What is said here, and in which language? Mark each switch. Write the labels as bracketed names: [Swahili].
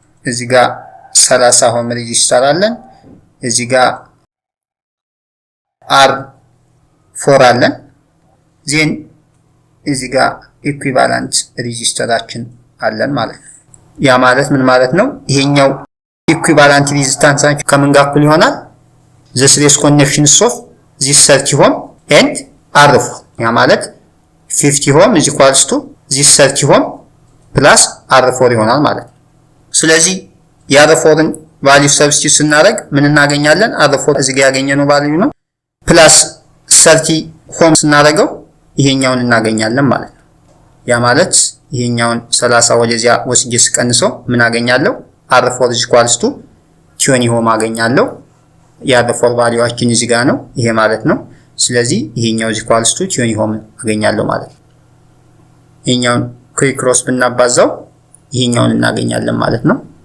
[Amharic] እዚህ ጋር 30 ኦhm ሬዚስተር አለን፣ እዚህ ጋር R4 አለን፣ ዜን እዚህ ጋር ኢኩቫለንት ሬዚስተራችን አለን ማለት ነው። ያ ማለት ምን ማለት ነው? ይሄኛው ኢኩቫለንት ሬዚስታንሳችን ከምን ጋር እኩል ይሆናል? [English] the series connections of this 30 ohm and R4 [Amharic] ያ ማለት [English] 50 ohm is equals to this 30 ohm plus R4 [Amharic] ይሆናል ማለት ነው። ስለዚህ የR4ን ቫልዩ ሰብስቲቱት ስናደርግ ምን እናገኛለን? R4 እዚህ ጋር ያገኘነው ቫልዩ ነው ፕላስ 30 ohm ስናደርገው ይሄኛውን እናገኛለን ማለት ነው። ያ ማለት ይሄኛውን 30 ወደዚያ ወስጄ ስቀንሰው ምን አገኛለሁ? [English] R4 is equals to 20 ohm [Amharic] አገኛለሁ። የR4 ቫልዩአችን እዚህ ጋር ነው ይሄ ማለት ነው። ስለዚህ ይሄኛው is equals to 20 ohm አገኛለሁ ማለት ነው። ይሄኛውን ክሮስ ብናባዛው ይሄኛውን እናገኛለን ማለት ነው።